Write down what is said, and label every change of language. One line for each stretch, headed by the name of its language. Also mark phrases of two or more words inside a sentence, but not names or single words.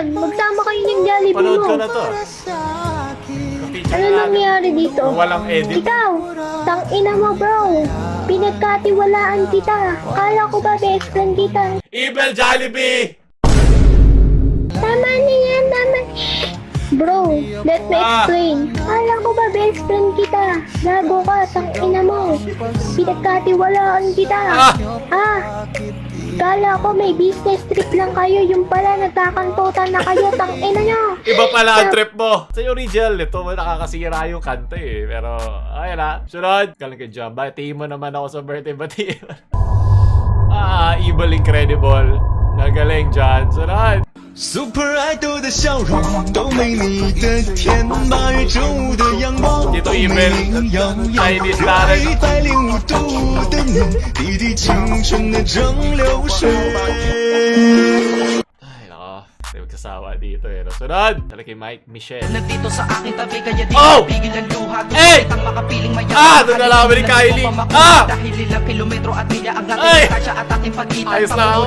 Filipino: Magsama kayo ng Jollibee Panood mo. ko na to. Ano nangyari dito? Walang edit. Ikaw, tang ina mo bro. Pinagkatiwalaan kita. Kala ko ba best friend kita? Evil Jollibee! Tama na yan, tama.
English: Bro, let me explain.
Filipino: Kala ko ba best friend kita? Gago ka, tang ina mo. Pinagkatiwalaan kita. Kala ko may business trip lang kayo. Yung pala nagkakantutan na kayo, tang ina nyo. Iba pala ang trip mo. Sa original nito, nakakasira yung kanta eh. Pero, ayun na. Sunod. Galing kay Jam. Batiin mo naman ako sa birthday. Batiin mo. Evil Incredible. Nagaling dyan. Sunod.
English: Super idol
Chinese: 的笑容都没你的甜，8月正午的阳光都
Filipino: Dito
Chinese: 没
Filipino: Evil
Chinese: 你耀眼，
Filipino: Chinese
Chinese: 热
Filipino: talent.
Chinese: 爱105度的你，滴滴青春的蒸馏水。
Filipino: Ay, nako. Hindi magkasawa dito eh. Sunod. Dala kay Mike Michelle. Nandito sa aking tabi kaya di Oh! pigil ang luha. Hey! Ang makapiling mayaman. Doon nalaman ni Kylie. Dahil ilang kilometro at milya ang Ay! ating kasya at ating pagitan. Ayos na ako.